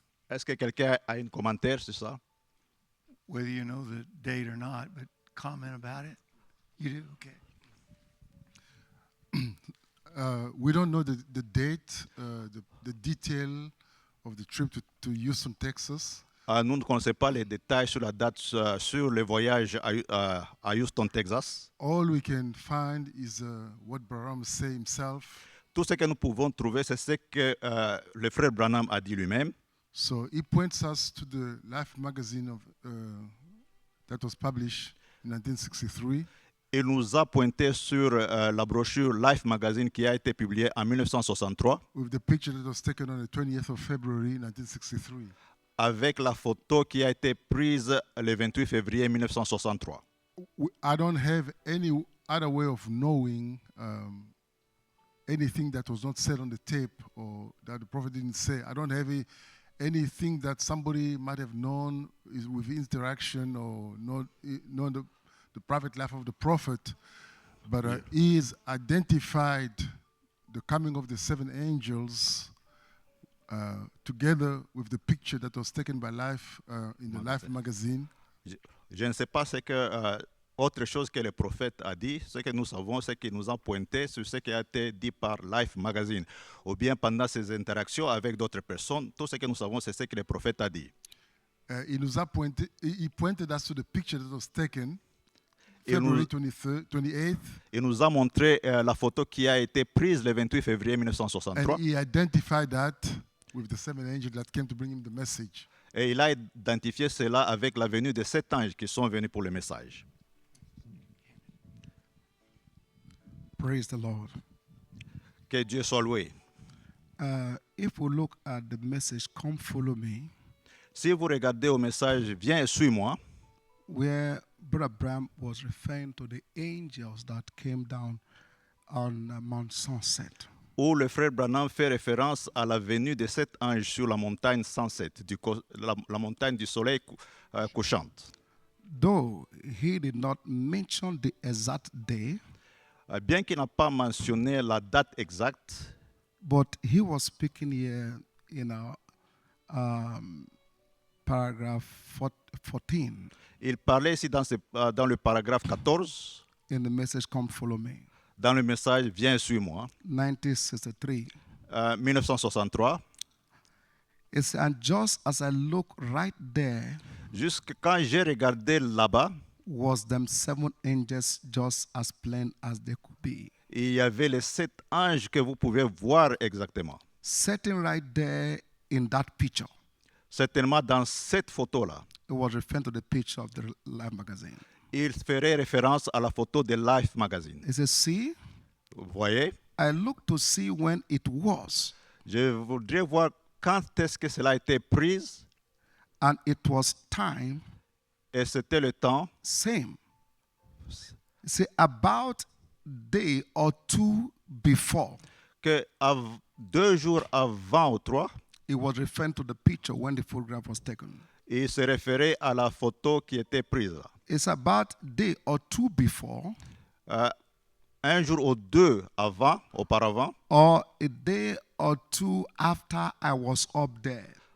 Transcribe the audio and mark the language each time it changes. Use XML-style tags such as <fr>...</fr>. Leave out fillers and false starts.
<fr>Est-ce que quelqu'un a un commentaire sur ça?</fr> <en>Whether you know the date or not, but comment about it? You do? Okay. We don't know the date, the detail of the trip to Houston, Texas.</en> <fr>Nous ne connaissons pas les détails sur la date sur le voyage à Houston, Texas.</fr> <en>All we can find is what Branham said himself.</en> <fr>Tout ce que nous pouvons trouver, c'est ce que le frère Branham a dit lui-même.</fr> <en>So he points us to the Life magazine that was published in 1963.</en> <fr>Il nous a pointé sur la brochure Life Magazine qui a été publiée en 1963</fr> <en>with the picture that was taken on the 20th of February 1963.</en> <fr>avec la photo qui a été prise le 28 février 1963.</fr> <en>I don't have any other way of knowing anything that was not said on the tape or that the prophet didn't say. I don't have anything that somebody might have known is with interaction or known the private life of the prophet, but he is identified the coming of the seven angels together with the picture that was taken by Life in the Life magazine.</en> <fr>Je ne sais pas ce que autre chose que le prophète a dit. Ce que nous savons, c'est qu'il nous a pointé sur ce qui a été dit par Life Magazine. Ou bien pendant ses interactions avec d'autres personnes, tout ce que nous savons, c'est ce que le prophète a dit.</fr> <en>He pointed us to the picture that was taken</en> <fr>Il nous-</fr> <en>February 28th,</en> <fr>Il nous a montré la photo qui a été prise le 28 février</fr> <en>and 1963. he identified that with the seven angels that came to bring him the message.</en> <fr>Et il a identifié cela avec la venue de 7 anges qui sont venus pour le message.</fr> <en>Praise the Lord.</en> <fr>Que Dieu soit loué.</fr> <en>If we look at the message, Come Follow Me,</en> <fr>Si vous regardez au message Viens et suis-moi,</fr> <en>where Brother Bram was referring to the angels that came down on Mount Sunset.</en> <fr>où le frère Branham fait référence à la venue de 7 anges sur la montagne Sunset, la montagne du soleil couchante.</fr> <en>Though he did not mention the exact day,</en> <fr>Bien qu'il n'a pas mentionné la date exacte,</fr> <en>but he was speaking here in paragraph 14</en> <fr>il parlait ici dans le paragraphe 14,</fr> <en>in the message Come Follow Me,</en> <fr>dans le message Viens et suis-moi,</fr> <en>1963.</en> <fr>1963.</fr> <en>It said, and just as I look right there,</en> <fr>Jusque quand j'ai regardé là-bas,</fr> <en>was them seven angels just as plain as they could be.</en> <fr>il y avait les 7 anges que vous pouvez voir exactement.</fr> <en>Sitting right there in that picture,</en> <fr>Certainement dans cette photo-là,</fr> <en>it was referring to the picture of the Life magazine.</en> <fr>il ferait référence à la photo de Life Magazine.</fr> <en>It says, see,</en> <fr>Vous voyez,</fr> <en>I looked to see when it was,</en> <fr>je voudrais voir quand est-ce que cela a été pris,</fr> <en>and it was time</en> <fr>et c'était le temps,</fr> <en>same. See, about day or two before,</en> <fr>que 2 jours avant ou 3,</fr> <en>it was referring to the picture when the photograph was taken.</en> <fr>il se référait à la photo qui était prise là.</fr> <en>It's about day or two before,</en> <fr>Un jour ou 2 auparavant,</fr> <en>or a day or two after I was up there.</en>